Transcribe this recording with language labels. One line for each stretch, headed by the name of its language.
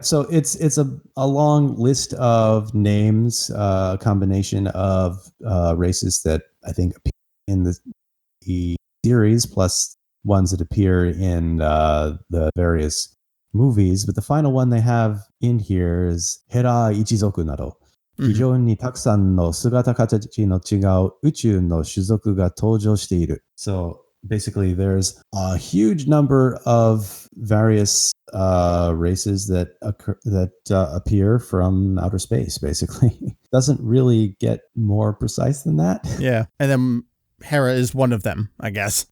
English: So it's a long list of names, a combination of races that I think appear in the series, plus ones that appear in the various movies. But the final one they have in here is
Japanese: Hera Ichizoku nado. 非常にたくさんの姿形の違う宇宙の種族が登場している.
English: So basically, there's a huge number of various races that appear from outer space. Basically, doesn't really get more precise than that. Yeah, and then Hera is one of them, I guess.